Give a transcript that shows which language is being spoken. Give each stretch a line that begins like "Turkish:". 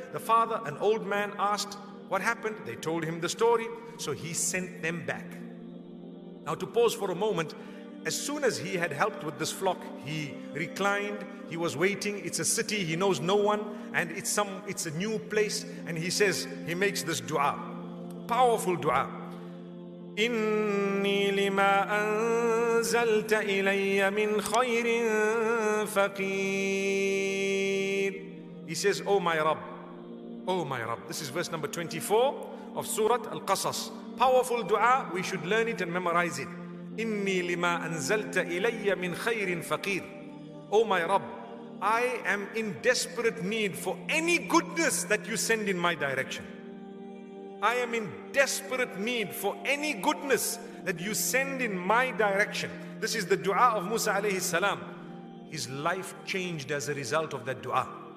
English: The father, an old man, asked what happened. They told him the story, so he sent them back. Now, to pause for a moment, as soon as he had helped with this flock, he reclined, he was waiting. It's a city, he knows no one, and it's a new place, and he says, he makes this dua, powerful dua.
Arabic: إني لما أنزلت إلي من خير فقير.
English: He says, oh my Rabb, oh my Rabb. This is verse number 24 of Surah Al-Qasas. Powerful dua, we should learn it and memorize it.
Arabic: إني لما أنزلت إلي من خير فقير.
English: Oh my Rabb, I am in desperate need for any goodness that you send in my direction. I am in desperate need for any goodness that you send in my direction. This is the dua of Musa alayhi salam. His life changed as a result of that dua.